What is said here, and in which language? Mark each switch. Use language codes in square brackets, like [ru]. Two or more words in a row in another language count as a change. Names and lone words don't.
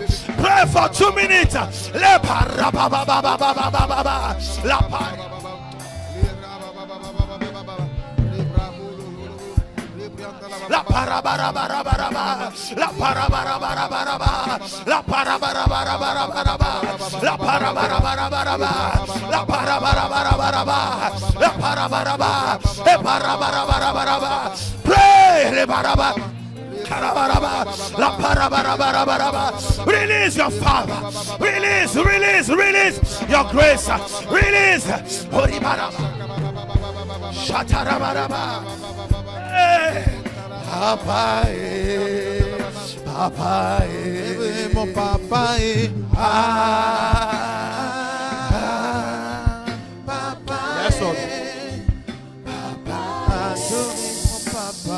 [en] Pray for 2 minutes. Le para baba, la paria. La para bara bara bara bara, la para bara bara bara bara, la para bara bara bara bara bara, la para bara bara bara bara, la para bara bara bara bara, la para bara bara, e para bara bara bara bara. Pray, le bara bara. La para bara bara bara bara. Release your Father, release your grace, release. Hori bara. Shatara bara bara. [fr] Papa, Mon papa est papa. [en] Yes, Lord. [fr] Adorez mon papa.